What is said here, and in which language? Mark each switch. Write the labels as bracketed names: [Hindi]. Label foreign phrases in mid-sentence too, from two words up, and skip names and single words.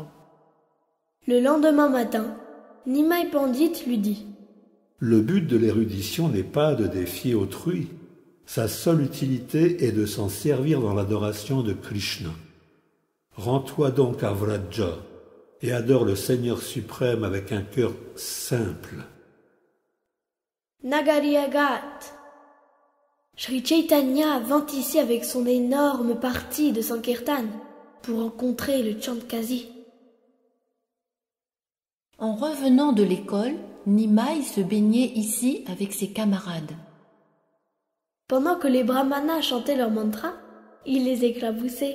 [French] Le lendemain matin, Nimai Pandit lui dit: Le but de l'érudition n'est pas de défier autrui. Sa seule utilité est de s'en servir dans l'adoration de Krishna. Rends-toi donc à Vraja et adore le Seigneur suprême avec un cœur simple. Nagariagat. Shri Chaitanya vint ici avec son énorme partie de Sankirtan pour rencontrer le Chandkazi. En revenant de l'école, Nimai se baignait ici avec ses camarades. Pendant que les brahmanas chantaient leur mantra, il les éclaboussait.